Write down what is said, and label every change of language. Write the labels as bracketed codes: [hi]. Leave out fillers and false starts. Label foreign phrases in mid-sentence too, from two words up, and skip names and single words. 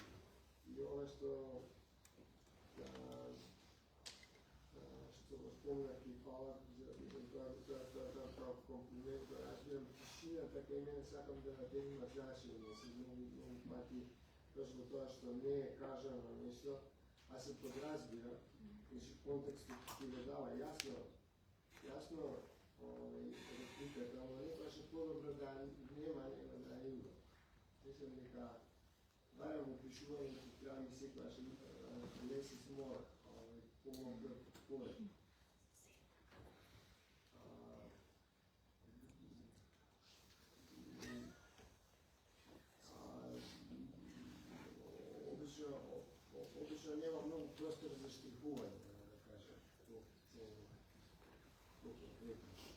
[mk] И ова што го спомнах и фала за тоа комплимент, разбирам тишината кај мене сакам да има значење, се многу пати точно тоа што не е кажано нешто, а се подразбира, значи контекстот ти го дава јасно репликата, ама некојаш е подобро да нема него да има. Мислам дека барем во пишувањето треба ми секојаш [en] less is more, [mk] помалку повеќе. Обично нема многу простор за штрихување, да кажем, по-конкретно.